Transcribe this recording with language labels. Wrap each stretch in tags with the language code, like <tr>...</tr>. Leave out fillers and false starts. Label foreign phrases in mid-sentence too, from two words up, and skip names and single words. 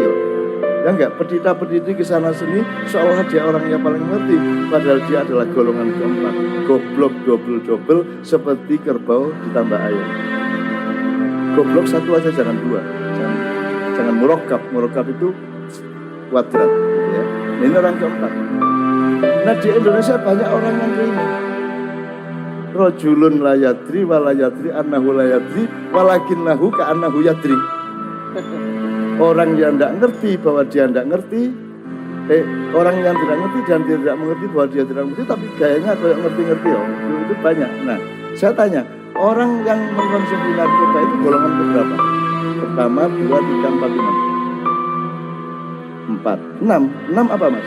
<id>Ya enggak, pendeta-pendeta ke sana sini seolah dia orang yang paling mengerti, padahal dia adalah golongan keempat, goblok double seperti kerbau ditambah ayam. Goblok satu aja, jangan dua, jangan murakkab itu kuadrat, gitu ya. Ini orang keempat. Nah di Indonesia banyak orang yang ini.</id> <ar>رجل لا يدري ولا يدري أنه لا يدري ولكنه كأنه يدري.</ar> <id>Orang yang tidak ngerti bahwa dia tidak ngerti, orang yang tidak ngerti dan dia tidak mengerti bahwa dia tidak mengerti, tapi gayanya kayak ngerti-ngerti, itu banyak. Nah, saya tanya, orang yang mengkonsumsi narkoba itu golongan keberapa? Pertama, 2, 3, 4, 5, 4, 6 apa Mas?</id>